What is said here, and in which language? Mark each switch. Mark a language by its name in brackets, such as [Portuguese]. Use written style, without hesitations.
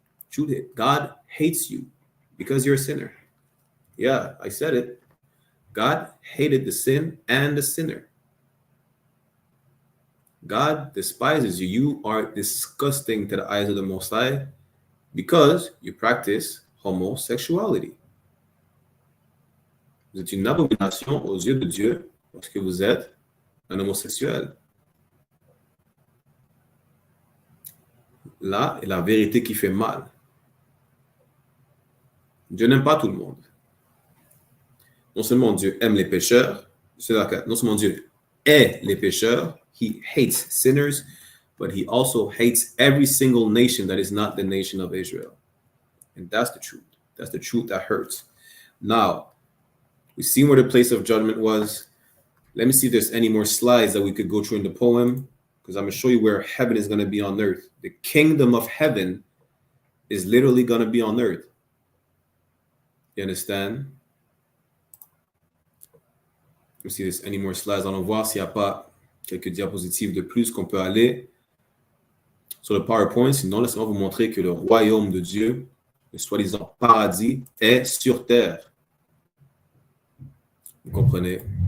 [English] Truth is God hates you because you're a sinner. Yeah, I said it. God hated the sin and the sinner. God despises you. You are disgusting to the eyes of the Most High because you practice homosexuality. [French] Vous êtes une abomination aux yeux de Dieu parce que vous êtes un homosexuel. Là est la vérité qui fait mal. Dieu n'aime pas tout le monde. Non seulement Dieu aime les pécheurs, [English] non seulement Dieu hait les pécheurs, he hates sinners, but he also hates every single nation that is not the nation of Israel. And that's the truth. That's the truth that hurts. Now, we've seen where the place of judgment was. Let me see if there's any more slides that we could go through in the poem, because I'm going to show you where heaven is going to be on earth. The kingdom of heaven is literally going to be on earth. You understand? Let me see if there's any more slides. [French] Allons voir s'il n'y a pas quelques diapositives de plus qu'on peut aller sur le PowerPoint. Sinon, laissez-moi vous montrer que le royaume de Dieu, le soi-disant paradis, est sur terre. Vous comprenez?